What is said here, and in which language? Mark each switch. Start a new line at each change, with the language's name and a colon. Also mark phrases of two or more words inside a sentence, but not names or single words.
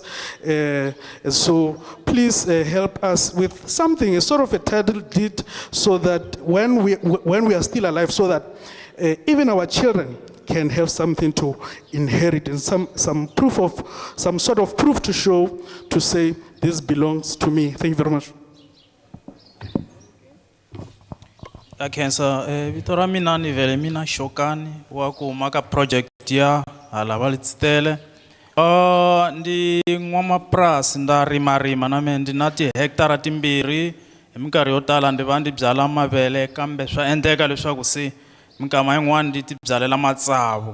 English: So please help us with something, a sort of a title deed, so that when we are still alive, so that even our children can have something to inherit, and some proof of, some sort of proof to show, to say, this belongs to me. Thank you very much.
Tsonga: Akensa vitora mina ni vele mina shokani wa ku maka project ya hala valitsitele ndi n'wamapurasi nda rima na mina ndina tihekitara timbirhi hi minkarhi yo tala ndi va ndi byala mavele, kambe swa endleka leswaku se minkama yin'wana ndi ti byalela matsavu.